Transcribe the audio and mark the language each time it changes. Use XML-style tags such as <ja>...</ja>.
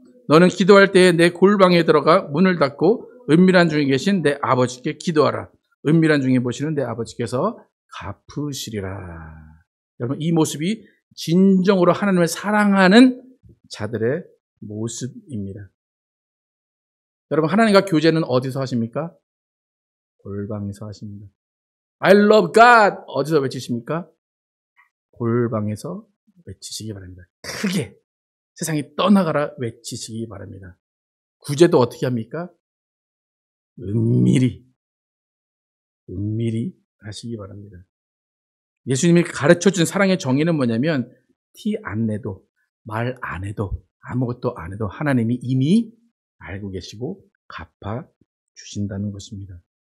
<ko>너는 기도할 때에 내 골방에 들어가 문을 닫고 은밀한 중에 계신 내 아버지께 기도하라. 은밀한 중에 보시는 내 아버지께서 갚으시리라. 여러분 이 모습이 진정으로 하나님을 사랑하는 자들의 모습입니다. 여러분 하나님과 교제는 어디서 하십니까? 골방에서 하십니다.</ko> <en>I love God</en> <ko>어디서 외치십니까? 골방에서 외치시기 바랍니다. 크게 세상이 떠나가라 외치시기 바랍니다. 구제도 어떻게 합니까? 은밀히 하시기 바랍니다. 예수님이 가르쳐준 사랑의 정의는 뭐냐면 티 안 내도 말 안 해도 아무것도 안 해도 하나님이 이미 알고 계시고 갚아 주신다는 것입니다.</ko>